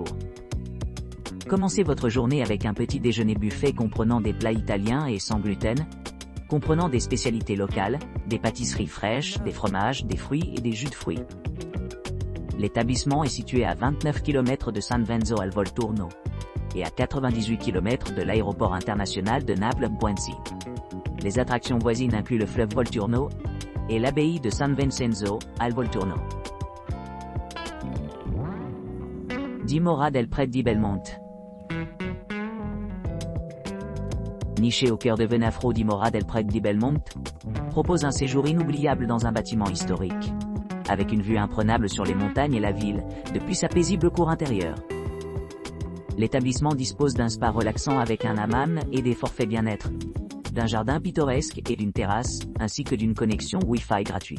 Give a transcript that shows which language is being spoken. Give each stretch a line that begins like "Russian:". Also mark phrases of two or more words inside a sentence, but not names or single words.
French: Commencez votre journée avec un petit déjeuner buffet comprenant des plats italiens et sans gluten, comprenant des spécialités locales, des pâtisseries fraîches, des fromages, des fruits et des jus de fruits. L'établissement est situé à 29 km de San Vincenzo al Volturno et à 98 km de l'aéroport international de Naples-Boenzi. Les attractions voisines incluent le fleuve Volturno et l'abbaye de San Vincenzo al Volturno. Dimora del Pret di Belmonte. Niché au cœur de Venafro, Dimora del Pret di Belmonte propose un séjour inoubliable dans un bâtiment historique, avec une vue imprenable sur les montagnes et la ville, depuis sa paisible cour intérieure. L'établissement dispose d'un spa relaxant avec un hammam et des forfaits bien-être, d'un jardin pittoresque et d'une terrasse, ainsi que d'une connexion Wi-Fi gratuite.